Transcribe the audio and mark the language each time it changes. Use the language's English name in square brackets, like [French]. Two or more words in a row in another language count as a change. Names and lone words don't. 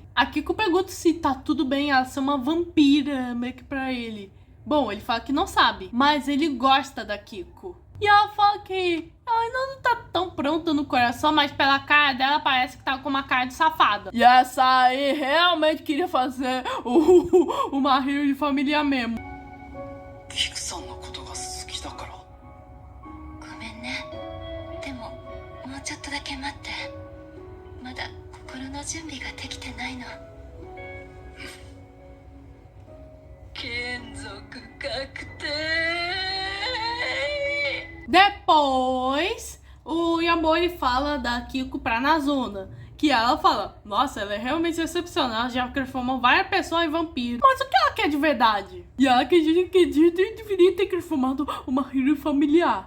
[Portuguese] A Kiko pergunta se tá tudo bem ela ser uma vampira, meio que pra ele. Bom, ele fala que não sabe, mas ele gosta da Kiko. E ela fala que ela ainda não tá tão pronta no coração, mas pela cara dela parece que tá com uma cara de safada. E essa aí realmente queria fazer o Mahiro de família mesmo. [Japanese] キクさんのことが好きだから。ごめんね。でももうちょっとだけ待って。まだ心の準備ができてないの。眷属確定。 [Portuguese] Depois, o Yamori fala da Kiko pra Nazuna. Que ela fala: nossa, ela é realmente excepcional, já transformou várias pessoas em vampiro. Mas o que ela quer de verdade? E ela acredita que deveria ter transformado o Mahiro em familiar.